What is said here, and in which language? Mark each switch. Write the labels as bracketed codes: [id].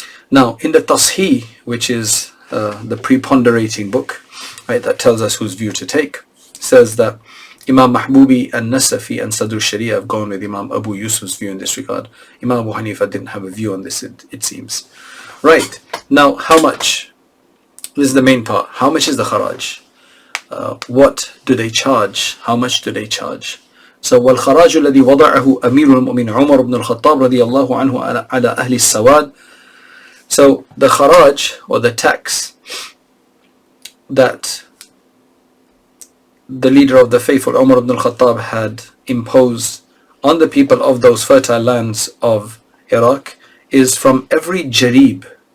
[en] Now, in the Tashih, which is the preponderating book, right, that tells us whose view to take, says that Imam Mahbubi and Nasafi and Sadr Sharia have gone with Imam Abu Yusuf's view in this regard. Imam Abu Hanifa didn't have a view on this, it seems. Right, now how much? This is the main part. How much is the kharaj? What do they charge? How much do they charge? [ar] So والخراج الذي وضعه أمير المؤمنين عمر بن الخطاب رضي الله عنه على أهل السواد. [en] So the kharaj, or the tax that the leader of the faithful Umar ibn al-Khattab had imposed on the people of those fertile lands of Iraq is from every jarib.